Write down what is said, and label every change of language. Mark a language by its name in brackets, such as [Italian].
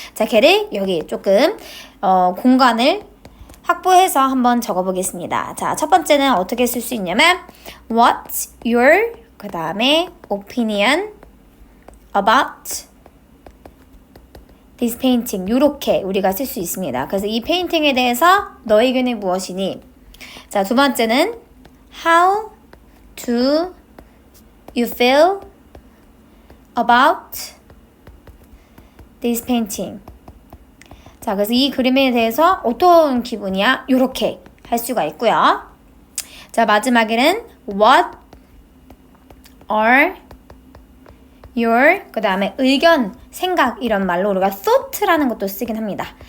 [Korean] 자, 걔를 여기 조금 공간을 확보해서 한번 적어보겠습니다. 자, 첫 번째는 어떻게 쓸 수 있냐면 [English] What's your [Korean] 그 다음에 [English] opinion about this painting [Korean] 요렇게 우리가 쓸 수 있습니다. 그래서 이 페인팅에 대해서 너의 의견이 무엇이니? [English] 자, 두 번째는 How do you feel about this painting? [Korean] 자, 그래서 이 그림에 대해서 어떤 기분이야? 요렇게 할 수가 있고요. 자, 마지막에는 [English] What are your [Korean] 그 다음에 의견, 생각 이런 말로 우리가 thought라는 것도 쓰긴 합니다.